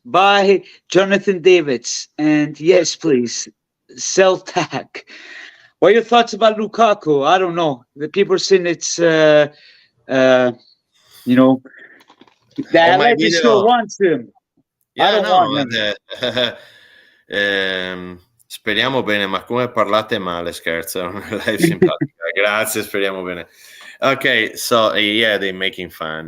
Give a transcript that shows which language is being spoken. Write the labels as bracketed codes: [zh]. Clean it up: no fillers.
[en] Buy Jonathan Davids, and yes, please sell Tack. What are your thoughts about Lukaku? I don't know. The people are saying it's, that Allegri still wants him. Yeah, I don't want him. [it] Speriamo bene, ma come parlate male, scherzo, non è live simpatica. Grazie, speriamo bene. [en] Okay, so yeah, they're making fun,